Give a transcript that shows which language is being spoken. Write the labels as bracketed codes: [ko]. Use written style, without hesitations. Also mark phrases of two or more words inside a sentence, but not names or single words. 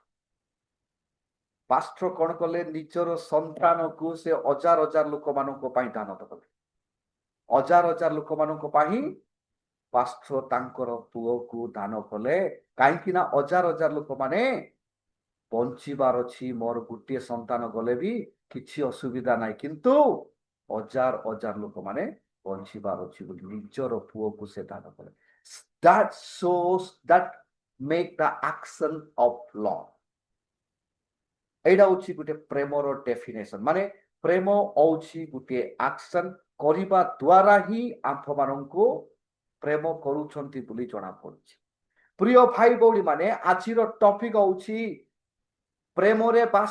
[or] ପାଷ୍ଟର କଣ କଲେ ନିଜର ସନ୍ତାନକୁ ସେ ହଜାର ଲୋକମାନଙ୍କ ପାଇଁ ଦାନ ଦେଲେ ହଜାର ଲୋକମାନଙ୍କ ପାଇଁ ପାଷ୍ଟର ତାଙ୍କର ପୁଅକୁ ଦାନ କଲେ କାହିଁକି ନା ହଜାର ଲୋକମାନେ ବଞ୍ଚିବାର ଅଛି ମୋର ଗୋଟିଏ ସନ୍ତାନ ଗଲେ ବି କିଛି ଅସୁବିଧା ନାହିଁ କିନ୍ତୁ ହଜାର ଲୋକମାନେ ବଞ୍ଚିବାର ଅଛି ବୋଲି ନିଜର ପୁଅକୁ ସେ ଦାନ କଲେ [en] that shows that make the action of love [or] ଏଇଟା ହଉଛି ଗୋଟେ ପ୍ରେମର ଡେଫିନେସନ ମାନେ ପ୍ରେମ ହଉଛି ଗୋଟିଏ ଆକ୍ସନ କରିବା ଦ୍ୱାରା ହିଁ ଆମ୍ଭମାନଙ୍କୁ ପ୍ରେମ କରୁଛନ୍ତି ବୋଲି ଜଣା ପଡୁଛି ପ୍ରିୟ ଭାଇ ଭଉଣୀ ମାନେ ଆଜିର ଟପିକ ହଉଛି ପ୍ରେମରେ